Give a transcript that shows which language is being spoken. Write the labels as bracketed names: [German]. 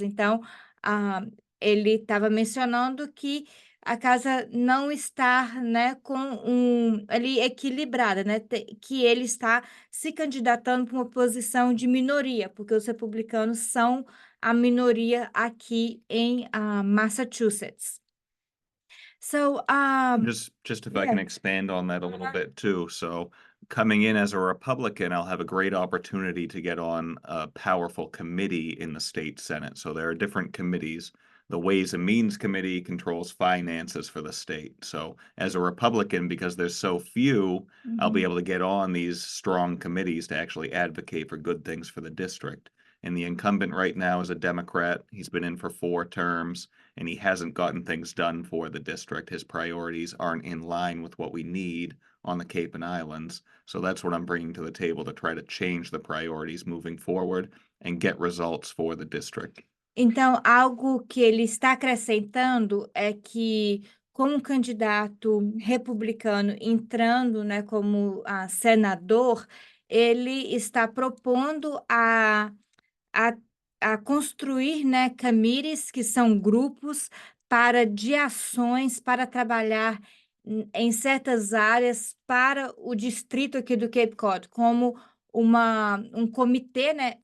[Portuguese] Então, ah, ele estava mencionando que a casa não está, né, com ali equilibrada, né, que ele está se candidatando para uma posição de minoria, porque os republicanos são a minoria aqui em Massachusetts. [English] So, Just if I yeah. can expand on that a little bit too. So coming in as a Republican, I'll have a great opportunity to get on a powerful committee in the state Senate. So there are different committees. The Ways and Means Committee controls finances for the state. So as a Republican, because there's so few, I'll be Mhm. able to get on these strong committees to actually advocate for good things for the district. And the incumbent right now is a Democrat. He's been in for 4 terms and he hasn't gotten things done for the district. His priorities aren't in line with what we need on the Cape and Islands. So that's what I'm bringing to the table to try to change the priorities moving forward and get results for the district. [Portuguese] Então, algo que ele está acrescentando é que, como um candidato republicano entrando, né, como senador, ele está propondo a, a construir, né, committees, que são grupos de ações para trabalhar em certas áreas para o distrito aqui do Cape Cod, como um comitê, né?